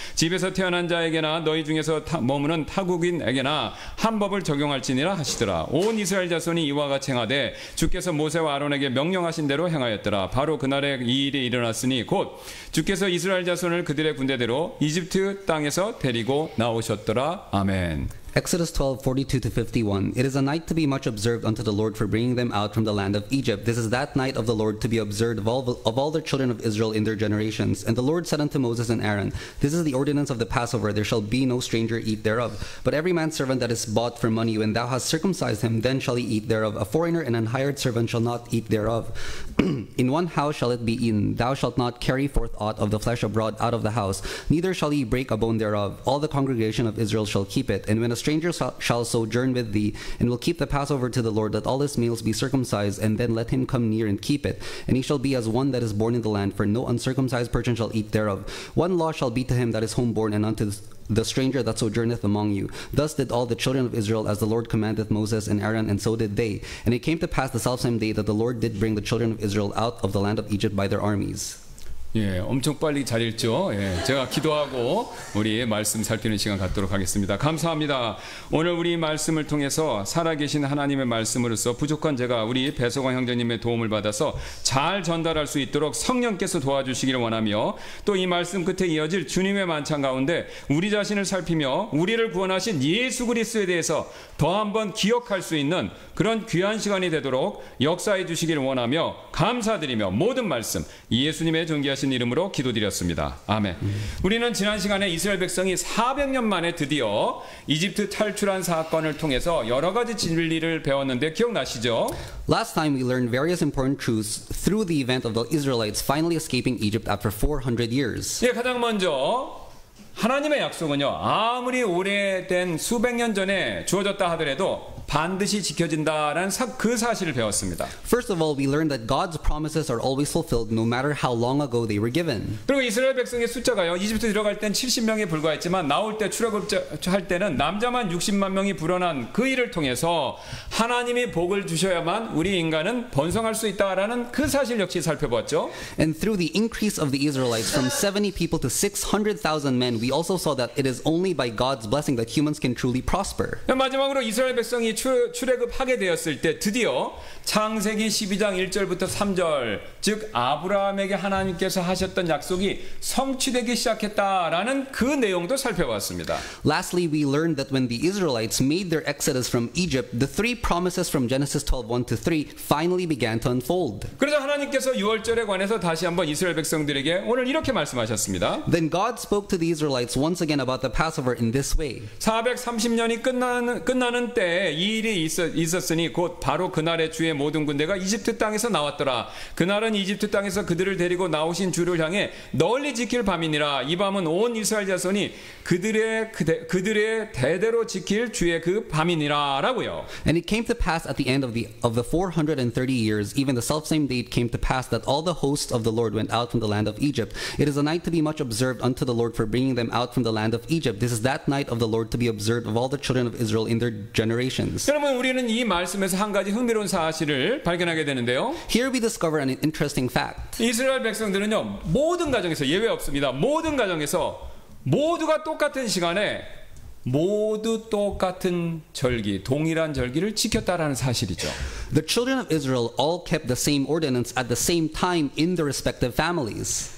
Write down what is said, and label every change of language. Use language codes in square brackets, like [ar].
[ko] 집에서 태어난 자에게나 너희 중에서 머무는 타국인에게나 한 법을 적용할지니라 하시더라. 온 이스라엘 자손이 이와 같이 행하되 주께서 모세와 아론에게 명령하신 대로 행하였더라. 바로 그날에 이 일이 일어났으니 곧 주께서 이스라엘 자손을 그들의 군대대로 이집트 땅에서 데리고 나오셨더라. 아멘. [en] Exodus 12:42-51. It is a night to be much observed unto the Lord for bringing them out from the land of Egypt. This is that night of the Lord to be observed of all the children of Israel in their generations. And the Lord said unto Moses and Aaron, This is the ordinance of the Passover. There shall be no stranger eat thereof. But every man's servant that is bought for money, when thou hast circumcised him, then shall he eat thereof. A foreigner and an hired servant shall not eat thereof. In one house shall it be eaten. Thou shalt not carry forth aught of the flesh abroad out of the house, neither shall ye break a bone thereof. All the congregation of Israel shall keep it. And when a stranger shall sojourn with thee, and will keep the Passover to the Lord, let all his males be circumcised, and then let him come near and keep it. And he shall be as one that is born in the land, for no uncircumcised person shall eat thereof. One law shall be to him that is homeborn, and unto the stranger that sojourneth among you. Thus did all the children of Israel, as the Lord commanded Moses and Aaron, and so did they. And it came to pass the selfsame day that the Lord did bring the children of Israel out of the land of Egypt by their armies. [ko] 예, 엄청 빨리 잘 읽죠. 예, 제가 기도하고 우리 말씀 살피는 시간 갖도록 하겠습니다. 감사합니다. 오늘 우리 말씀을 통해서 살아계신 하나님의 말씀으로서 부족한 제가 우리 배서광 형제님의 도움을 받아서 잘 전달할 수 있도록 성령께서 도와주시기를 원하며 또 이 말씀 끝에 이어질 주님의 만찬 가운데 우리 자신을 살피며 우리를 구원하신 예수 그리스도에 대해서 더 한번 기억할 수 있는 그런 귀한 시간이 되도록 역사해 주시기를 원하며 감사드리며 모든 말씀 예수님의 존귀하신 이름으로 기도드렸습니다. 아멘. 우리는 지난 시간에 이스라엘 백성이 400년 만에 드디어 이집트 탈출한 사건을 통해서 여러 가지 진리를 배웠는데 기억나시죠? [en] Last time we learned various important truths through the event of the Israelites finally escaping Egypt after 400 years. [ko] 예, 가장 먼저 하나님의 약속은요, 아무리 오래된 수백 년 전에 주어졌다 하더라도 반드시 지켜진다라는 그 사실을 배웠습니다. [en] First of all, we learned that God's promises are always fulfilled no matter how long ago they were given. [ko] 그리고 이스라엘 백성의 숫자가요, 이집트 들어갈 땐 70명에 불과했지만 나올 때 출애굽할 때는 남자만 60만 명이 불어난 그 일을 통해서 하나님이 복을 주셔야만 우리 인간은 번성할 수 있다라는 그 사실 역시 살펴보았죠. [en] And through the increase of the Israelites from 70 people to 600,000 men, we also saw that it is only by God's blessing that humans can truly prosper. [ko] 마지막으로 이스라엘 백성이 출애굽하게 되었을 때 드디어 창세기 12장 1절부터 3절, 즉 아브라함에게 하나님께서 하셨던 약속이 성취되기 시작했다라는 그 내용도 살펴봤습니다. [en] Lastly, we learned that when the Israelites made their exodus from Egypt, the three promises from Genesis 12:1-3 finally began to unfold. [ko] 그래서 하나님께서 6월절에 관해서 다시 한번 이스라엘 백성들에게 오늘 이렇게 말씀하셨습니다. [en] Then God spoke to the Israelites once again about the Passover in this way. [ko] 430년이 끝나는 때에 이 일이 있었으니 곧 바로 그날의 주의 모든 군대가 이집트 땅에서 나왔더라. 그날은 이집트 땅에서 그들을 데리고 나오신 주를 향해 널리 지킬 밤이니라. 이 밤은 온 이스라엘 자손이 그들의 대대로 지킬 주의 그 밤이니라라고요. [en] And it came to pass at the end of the 430 years, even the selfsame date came to pass that all the hosts of the Lord went out from the land of Egypt. It is a night to be much observed unto the Lord for bringing them out from the land of Egypt. This is that night of the Lord to be observed of all the children of Israel in their generations. [ko] 여러분, 우리는 이 말씀에서 한 가지 흥미로운 사실을 발견하게 되는데요. [en] Here we discover an interesting fact. [ko] 이스라엘 백성들은요, 모든 가정에서 예외 없습니다. 모든 가정에서 모두가 똑같은 시간에 모두 똑같은 절기, 동일한 절기를 지켰다라는 사실이죠. [en] The children of Israel all kept the same ordinance at the same time in their respective families.